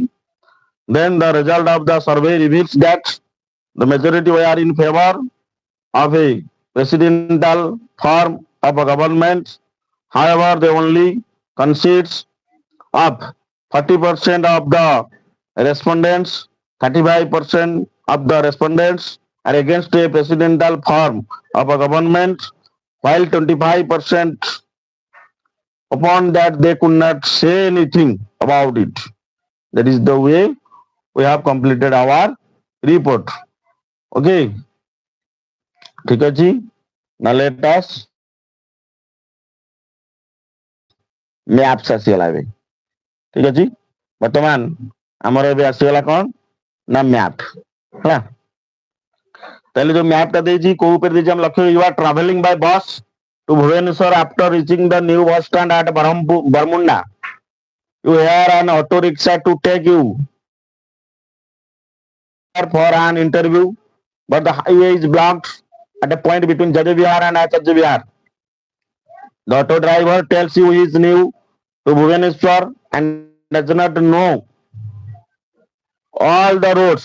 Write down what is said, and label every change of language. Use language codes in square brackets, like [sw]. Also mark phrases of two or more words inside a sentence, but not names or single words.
[en] Then the result of the survey reveals that the majority were in favor of a presidential form of a government However, they only consists of 40% of the respondents, 35% of the respondents are against a presidential form of a government, while 25% upon that they could not say anything about it. That is the way we have completed our report. [or] Okay, ঠিক ଅଛି. [en] Now let us maps [or] ଆସିଗଲା ଏବେ. ଠିକ ଅଛି. ବର୍ତ୍ତମାନ ଆମର ଏବେ ଆସିଗଲା କଣ ନା ମ୍ୟାପ ହେଲା. ତାହେଲେ ଯୋଉ ମ୍ୟାପ ଟା ଦେଇଛି କୋଉ ଉପରେ ଦେଇଛି ଆମେ ଲକ୍ଷ୍ୟ [en] you are travelling by bus to Bhubaneswar after reaching the new bus stand at Baramunda. You hear an auto rickshaw to take you for an interview, but the highway is blocked at a point between Jadhav Vihar and Acharya Vihar. The auto driver tells you he is new to Bhubaneswar and does not know all the roads.